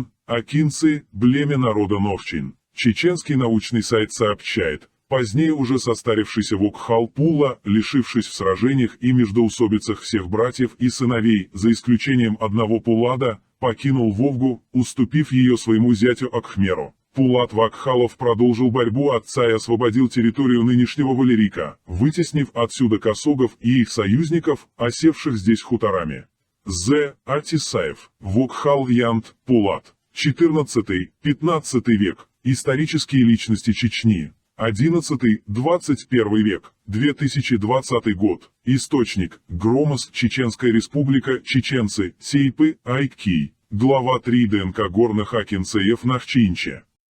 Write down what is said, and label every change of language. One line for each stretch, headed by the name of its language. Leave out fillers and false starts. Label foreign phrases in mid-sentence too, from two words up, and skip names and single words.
Russian: Акинцы, племя народа Новчин. Чеченский научный сайт сообщает, позднее уже состарившийся Вокхал Пула, лишившись в сражениях и междоусобицах всех братьев и сыновей, за исключением одного Пулада, покинул Волгу, уступив ее своему зятю Акхмеру. Пулат Вакхалов продолжил борьбу отца и освободил территорию нынешнего Валерика, вытеснив отсюда косогов и их союзников, осевших здесь хуторами. З. Атисаев. Вокхал Янт, Пулат. 14-15 век. Исторические личности Чечни. 11-21 век. 2020 год. Источник. Громос, Чеченская республика, чеченцы, Сейпы, Айккии. Глава 3 ДНК горных акинцеев Нахчинче.